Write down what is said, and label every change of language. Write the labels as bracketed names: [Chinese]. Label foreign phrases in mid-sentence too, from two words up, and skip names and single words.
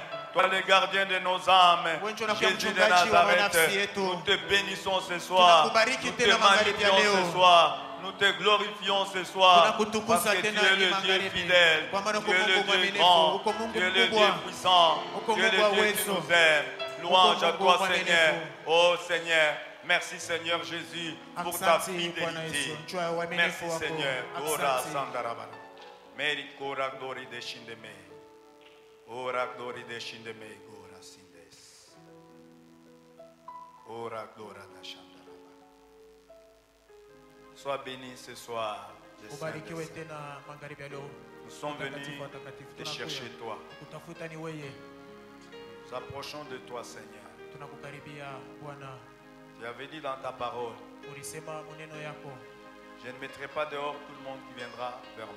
[French] Toi le gardien de nos âmes, Jésus de Nazareth, nous te bénissons ce soir, nous te magnifions ce soir, nous te glorifions ce soir, parce que tu es le Dieu fidèle, tu es le Dieu grand, tu es le Dieu puissant, tu es le Dieu qui nous aime. Louange à toi, Seigneur. Oh Seigneur, merci Seigneur Jésus pour ta fidélité. Merci Seigneur. Ora Sandarabana. Meri Kora Dori de Shindeme. Ora glory de Shindeme Gora Sindes. Ora gloria da Shandaraba. Sois béni ce soir. Nous sommes venus te chercher toi. Nous approchons de toi, Seigneur. Tu avais dit dans ta parole, je ne mettrai pas dehors tout le monde qui viendra vers moi.